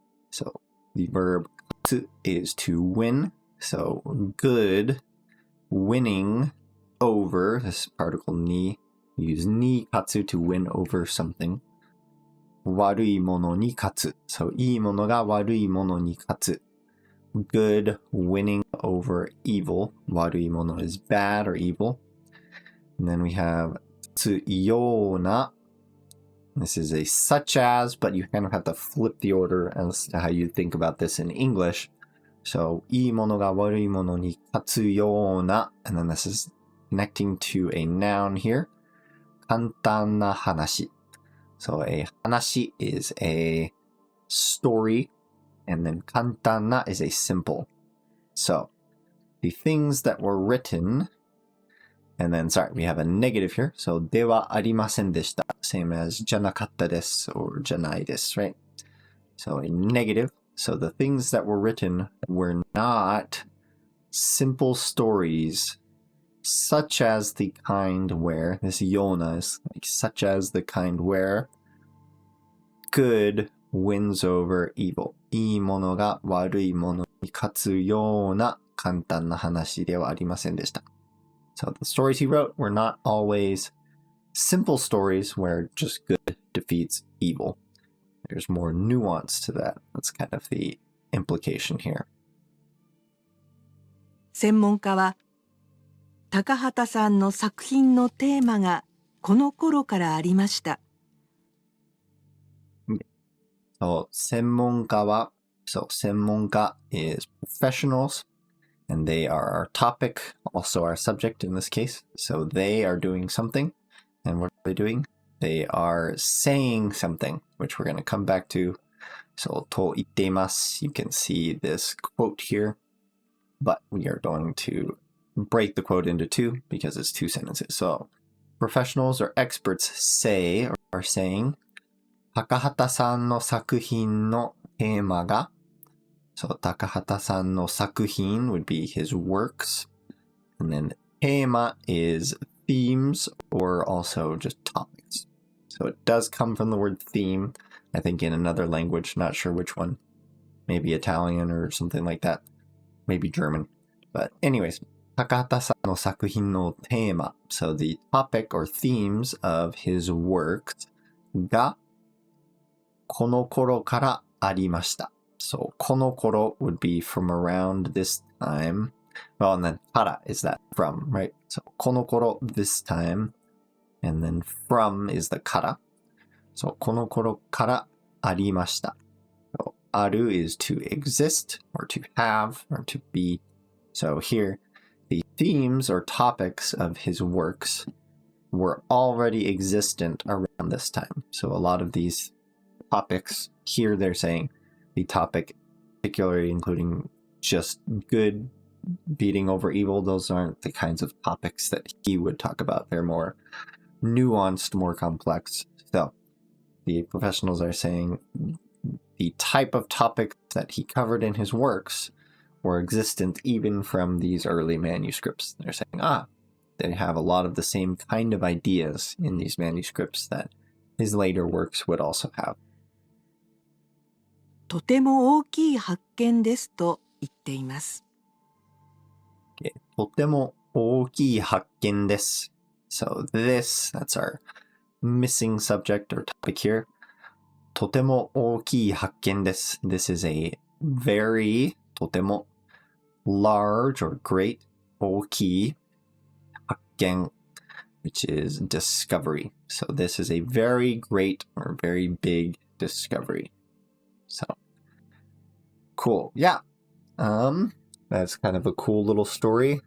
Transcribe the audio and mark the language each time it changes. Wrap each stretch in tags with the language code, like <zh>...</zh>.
<en>so the verb 勝つ is to win, so good, winning over, this particle ni, use ni 勝つ to win over something,</en> <ja>悪いものに勝つ</ja> <en>so</en> <ja>いいものが悪いものに勝つ</ja> <en>good, winning over evil. 悪いもの is bad or evil. And then we have つような. This is a such as, but you kind of have to flip the order as to how you think about this in English.</en> <ja>So いいものが悪いものに勝つような.</ja> <en>And then this is connecting to a noun here.</en> <ja>簡単な話.</ja> <en>So a 話 is a story. And then 簡単な is a simple. So the things that were written, and then, sorry, we have a negative here. So</en> <ja>ではありませんでした.</ja> <en>Same as</en> <ja>じゃなかったです</ja> <en>or</en> <ja>じゃないです,</ja> <en>right? So a negative. So the things that were written were not simple stories, such as the kind where, this yona is like such as the kind where good wins over evil.</en> <ja>いいものが悪いものに勝つような簡単な話ではありませんでした.</ja> <en>So the stories he wrote were not always simple stories where just good defeats evil. There's more nuance to that. That's kind of the implication here.</en> <ja>専門家は、高畑さんの作品のテーマがこの頃からありました。</ja> <en>So 専門家は So 専門家 is professionals, and they are our topic, also our subject in this case. So they are doing something, and what are they doing? They are saying something, which we're going to come back to. So</en> <ja>と言っています.</ja> <en>You can see this quote here, but we are going to break the quote into two because it's two sentences. So professionals or experts say or are saying,</en> <ja>高畑さんの作品のテーマが</ja> <en>So</en> <ja>高畑さんの作品</ja> <en>would be his works. And then テーマ is themes or also just topics. So it does come from the word theme, I think in another language, not sure which one. Maybe Italian or something like that. Maybe German. But anyways,</en> <ja>高畑さんの作品のテーマ.</ja> <en>So the topic or themes of his works</en> <ja>がこの頃からありました.</ja> <en>So</en> <ja>この頃</ja> <en>would be from around this time. Well, and then から is that from, right? So この頃 this time. And then from is the から.</en> <ja>So この頃からありました.</ja> <en>So ある is to exist or to have or to be. So here, the themes or topics of his works were already existent around this time. So a lot of these topics here, they're saying the topic, particularly including just good beating over evil, those aren't the kinds of topics that he would talk about. They're more nuanced, more complex. So the professionals are saying the type of topics that he covered in his works were existent even from these early manuscripts. They're saying, They have a lot of the same kind of ideas in these manuscripts that his later works would also have.</en> <ja>とても大きい発見ですと言っています。</ja> <en>Okay.</en> <ja>とても大きい発見です。</ja> <en>So this, that's our missing subject or topic here.</en> <ja>とても大きい発見です。</ja> <en>This is a very とても large or great</en> <ja>大きい発見</ja> <en>which is discovery. So this is a very great or very big discovery. So cool. Yeah. That's kind of a cool little story.</en>